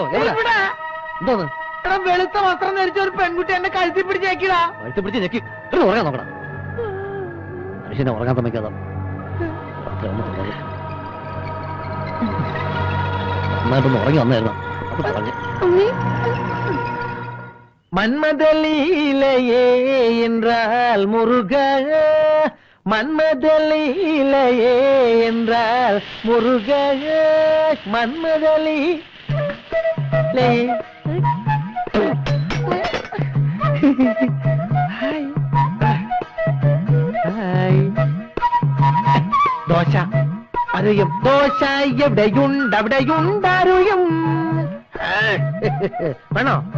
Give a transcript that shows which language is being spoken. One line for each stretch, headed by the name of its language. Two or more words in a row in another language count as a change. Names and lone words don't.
Malayalam: എന്തോന്ന്? വെളുത്ത വസ്ത്രം ധരിച്ച ഒരു പെൺകുട്ടി എന്നെ കഴുത്തി പിടിച്ചേക്കിടാ. കഴുത്തി പിടിച്ച് ഞെക്കി ഉറങ്ങാൻ നോക്കണം. മനുഷ്യനെ ഉറങ്ങാൻ സമ്മതിക്കാതെ നന്നായിട്ടൊന്ന് ഉറങ്ങി വന്നായിരുന്നു. അത് പറഞ്ഞു.
Tamil: மன்மதலீலையே என்றால் முருக, மன்மதலீலையே என்றால் முருக, மன்மதலீ
Malayalam: ദോശ അറിയും. ദോശ എവിടെയുണ്ടവിടെയുണ്ടറിയും. വേണോ?